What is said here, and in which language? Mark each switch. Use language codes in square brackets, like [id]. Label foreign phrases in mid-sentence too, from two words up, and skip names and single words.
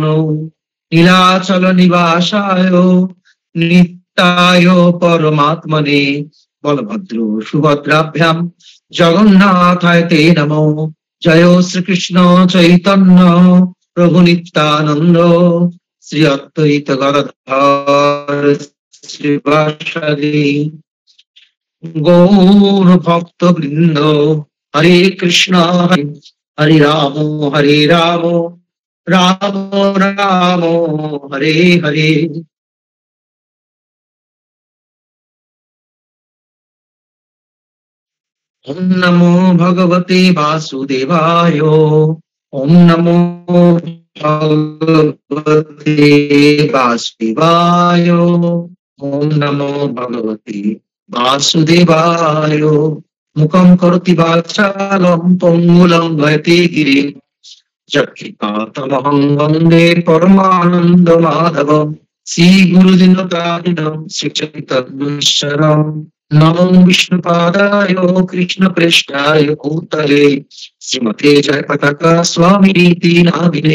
[sa] নীলাচল নিবাসায় নিত্যায় পরমাত্মনে বলভদ্র সুভদ্রাভ্যাম জগন্নাথায় তে নমো। জয় শ্রীকৃষ্ণ চৈতন্য প্রভু নিত্যানন্দ শ্রী অদ্বৈত গদাধর শ্রীবাসাদি গৌর ভক্ত বৃন্দ। হরে কৃষ্ণ হরে রাম হরে রাম রাম রাম হরে হরে। ওম নমো ভগবতে বাসুদেবায়। ওম নমো ভগবতে বাসুদেবায়। ওম নমো ভগবতে বাসুদেবায়। মুখম করোতি বাচালম পঙ্গুলং লয়তে গিরি যৎকৃপাতমহং বন্দে পরমানন্দ মাধবম। শ্রী গুরু দিনতারিণম শ্রী চৈতন্যঈশ্বরম। নমো বিষ্ণুপাদায় কৃষ্ণ প্রেষ্ঠায় ভূতলে শ্রীমতে জয় পতাকা স্বামিনীতি নামিনে।